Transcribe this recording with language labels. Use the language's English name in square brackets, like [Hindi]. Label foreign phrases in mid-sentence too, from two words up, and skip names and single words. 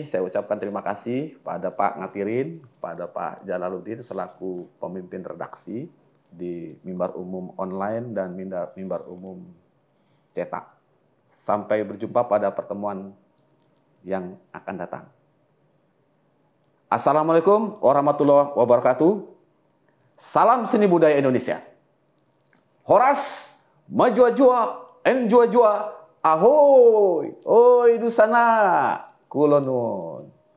[Indonesian] Saya ucapkan terima kasih pada Pak Ngatirin, pada Pak Jalaluddin selaku pemimpin redaksi di Mimbar Umum Online dan Mimbar Umum Cetak. Sampai berjumpa pada pertemuan yang akan datang. [Arabic] السلام عليكم ورحمة الله وبركاته. [Indonesian] Salam seni budaya Indonesia. Horas, majua-jua, enjua-jua, ahoy, oi dusana, kulonun.